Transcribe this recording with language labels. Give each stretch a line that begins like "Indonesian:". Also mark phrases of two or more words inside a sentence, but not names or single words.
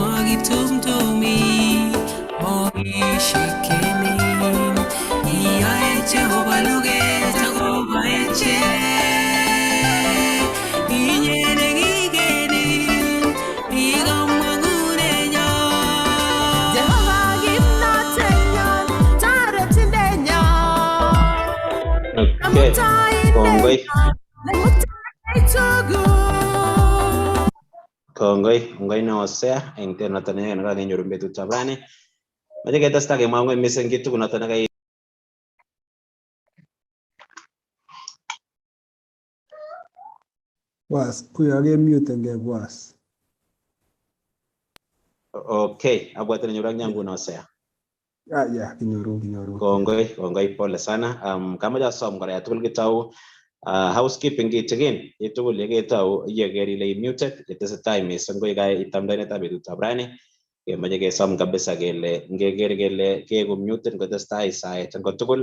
Kalenjin: itumtumi moishikeni iyae Jehova luget akobo echek inyene kigeni ikamang'unenyo Jehova kimnotenyon toretindenyo Kongoi. Kongoi na Hosea eng noton ne kakenyoru betutab rani. Mache ketesta kemwa ng'oi mising kiy tugul noton ne Was, kuyo kemute was. Okay, abwate nenyoru ak nyangu na Hosea. Yeah, kinyoru. Kongoi
Swahili: pole sana.
Kalenjin: Kamache asom kora ya tugul kitau housekeeping kitikin itugul yeketau iyeker ile muted yetesetai mising koi kai itamdanetab betutab rani kemache kesom kabisa kele ngeker kele keku muted kotestai sait ngo tugul.